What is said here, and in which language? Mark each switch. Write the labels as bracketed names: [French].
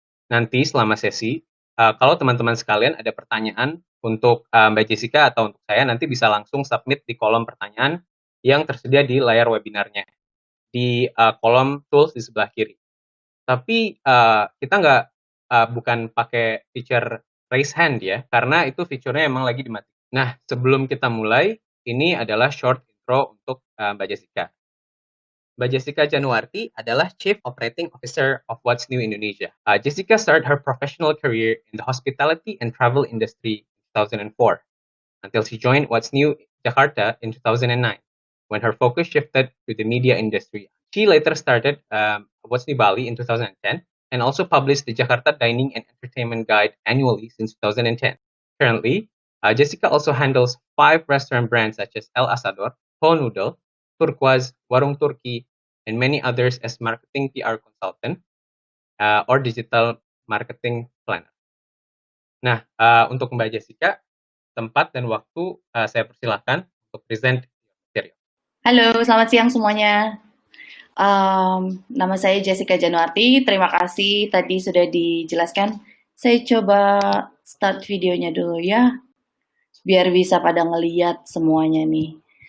[Indonesian] Nanti selama sesi, kalau teman-teman sekalian ada pertanyaan untuk Mbak Jessica atau untuk saya, nanti bisa langsung submit di kolom pertanyaan yang tersedia di layar webinarnya, di kolom tools di sebelah kiri. Tapi kita bukan pakai feature raise hand ya, karena itu fiturnya emang lagi dimatikan. Nah, sebelum kita mulai, ini adalah short intro untuk Mbak Jessica. Mbak Jessica Januarti adalah Chief Operating Officer of What's New Indonesia. [English] Jessica started her professional career in the hospitality and travel industry in 2004, until she joined What's New Jakarta in 2009, when her focus shifted to the media industry. She later started What's New Bali in 2010, and also published the Jakarta Dining and Entertainment Guide annually since 2010. Currently, Jessica also handles 5 restaurant brands such as El Asador, Ho Noodle, Turquoise, Warung Turki, and many others as marketing PR consultant or digital marketing planner. [Indonesian] Nah, untuk Mbak Jessica, tempat dan waktu saya persilahkan untuk present material. Halo, selamat siang semuanya. Nama saya Jessica Januarti. Terima kasih tadi sudah dijelaskan. Saya coba start videonya dulu ya, biar bisa pada ngeliat semuanya nih.